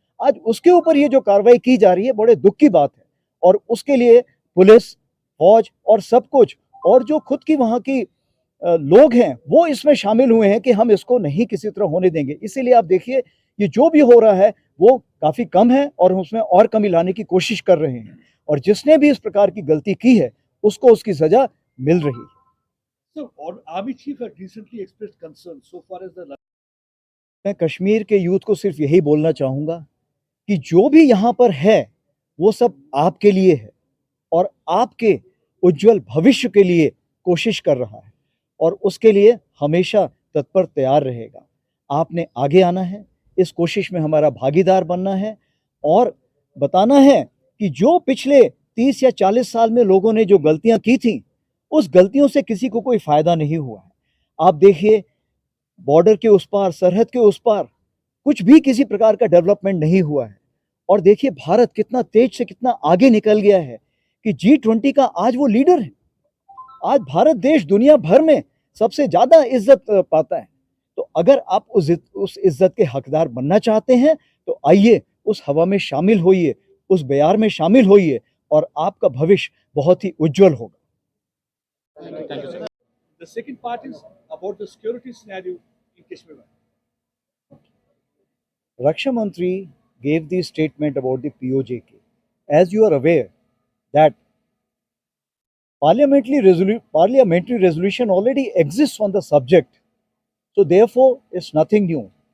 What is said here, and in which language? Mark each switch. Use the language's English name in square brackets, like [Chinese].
[Hindi] आज उसके ऊपर ये जो कार्रवाई की जा रही है, बड़े दुख की बात है। और उसके लिए पुलिस, फौज और सब कुछ, और जो खुद की वहाँ की लोग हैं, वो इसमें शामिल हुए हैं कि हम इसको नहीं किसी तरह होने देंगे। इसीलिए आप देखिए, ये जो भी हो रहा है वो काफ़ी कम है और उसमें और कमी लाने की कोशिश कर रहे हैं। और जिसने भी इस प्रकार की गलती की है उसको उसकी सजा मिल रही है। [English] So, Army Chief had recently expressed concern so far as the [Hindi] मैं कश्मीर के यूथ को सिर्फ यही बोलना चाहूँगा कि जो भी यहाँ पर है वो सब आपके लिए है और आपके उज्जवल भविष्य के लिए कोशिश कर रहा है, और उसके लिए हमेशा तत्पर तैयार रहेगा। आपने आगे आना है, इस कोशिश में हमारा भागीदार बनना है और बताना है कि जो पिछले 30 या 40 साल में लोगों ने जो गलतियां की थी, उस गलतियों से किसी को कोई फ़ायदा नहीं हुआ है। आप देखिए, बॉर्डर के उस पार, सरहद के उस पार कुछ भी किसी प्रकार का डेवलपमेंट नहीं हुआ है। और देखिए भारत कितना तेज से कितना आगे निकल गया है कि G20 का आज वो लीडर है। आज भारत देश दुनिया भर में सबसे ज़्यादा इज्जत पाता है। तो अगर आप उस इज्जत के हकदार बनना चाहते हैं तो आइए उस हवा में शामिल होइए, उस बयार में शामिल होइए, और आपका भविष्य बहुत ही उज्जवल होगा। [English] The second part is about the security scenario in Kashmir. Raksha Mantri gave the statement about the POJK. As you are aware that parliamentary resolution already exists on the subject, so therefore it's nothing new.